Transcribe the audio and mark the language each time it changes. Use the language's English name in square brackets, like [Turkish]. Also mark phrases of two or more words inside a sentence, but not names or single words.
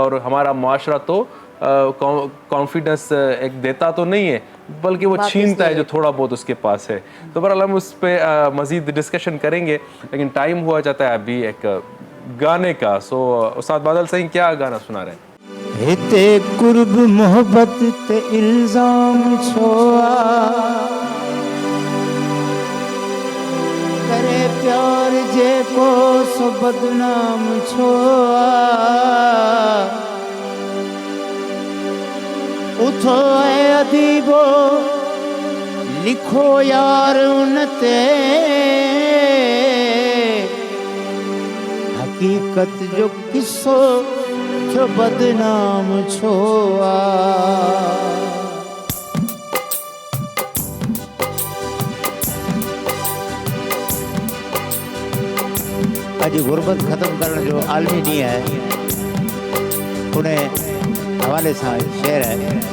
[Urdu] اور ہمارا معاشرہ تو کانفیڈنس ایک دیتا تو نہیں ہے، بلکہ وہ چھینتا ہے جو تھوڑا بہت اس کے پاس ہے. تو بہرحال ہم اس پر مزید ڈسکشن کریں گے، لیکن ٹائم ہوا جاتا ہے ابھی ایک گانے کا. سو استاد بادل صحیح کیا گانا سنا رہے ہیں? [Sindhi] हिते कुर्ब मोहब्बत ते इल्जाम छोआ, करे प्यार जे को सो बदनाम छोआ, उठो ऐ अदीबो लिखो यार उनते, हकीकत जो किस्सो जो बदनाम छोआ। अज गुरबत खत्म करण जो आलमी ॾींहुं है, उन हवाले सां शेर है।